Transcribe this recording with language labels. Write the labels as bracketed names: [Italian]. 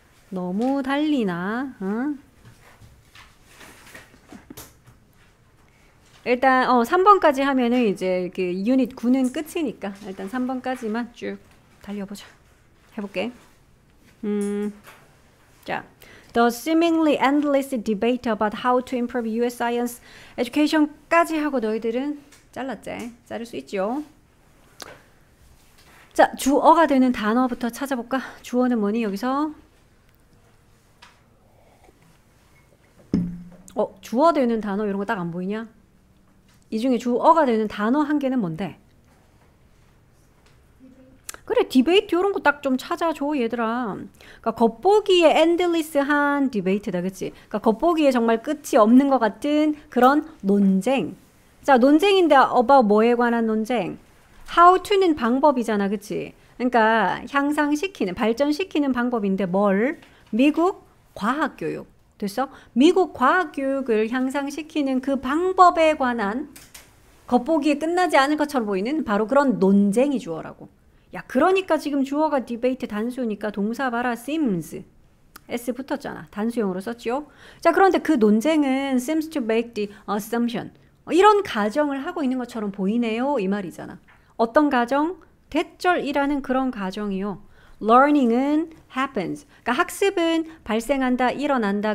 [Korean] 너무 달리나? 일단 3번까지 하면은 이제 그 유닛 9는 끝이니까 일단 3번까지만 쭉 달려보자. 해볼게. [English] 자, the seemingly endless debate about how to improve U.S. science education [Korean] 까지 하고 너희들은 잘랐지? 자를 수 있죠? 자, 주어가 되는 단어부터 찾아볼까? 주어는 뭐니 여기서? 주어 되는 단어 이런 거 딱 안 보이냐? 이 중에 주어가 되는 단어 한 개는 뭔데? 그래, 그래, 디베이트 이런 거 딱 좀 찾아줘, 얘들아. 그러니까 겉보기에 엔들리스한 디베이트다, 그치? 그러니까 겉보기에 정말 끝이 없는 것 같은 그런 논쟁. 자, 논쟁인데 about 뭐에 관한 논쟁? How to는 방법이잖아, 그치? 그러니까 향상시키는, 발전시키는 방법인데 뭘? 미국 과학교육. 됐어? 미국 과학교육을 향상시키는 그 방법에 관한 겉보기에 끝나지 않을 것처럼 보이는 바로 그런 논쟁이 주어라고. 야, 그러니까 지금 주어가 디베이트 단수니까 동사 봐라, seems. S 붙었잖아. 단수형으로 썼지요. 자, 그런데 그 논쟁은 [English] seems to make the assumption. [Korean] 이런 가정을 하고 있는 것처럼 보이네요. 이 말이잖아. 어떤 가정? 대절이라는 그런 가정이요. [English] learning은 happens. [Korean] 그러니까 학습은 발생한다, 일어난다.